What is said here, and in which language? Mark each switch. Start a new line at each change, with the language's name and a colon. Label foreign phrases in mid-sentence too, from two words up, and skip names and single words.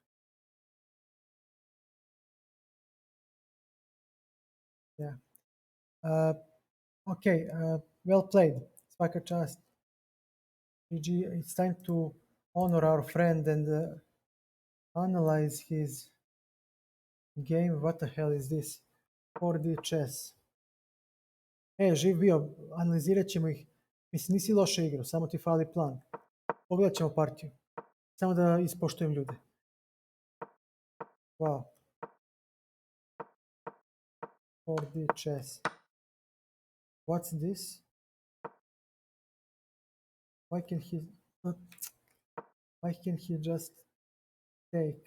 English: Yeah. Okay. Well played,
Bosnian: Svaka Čast.
English: GG. It's time to honor our friend and analyze his game. What the hell is this? 4D chess.
Bosnian: Živ bio, analizirat ćemo ih. Mislim, nisi loše igrao, samo ti fali plan. Pogledat ćemo partiju. Samo da ispoštujem ljude.
English: Wow. 4D chess. What's this? Why can he... But why can't he just take?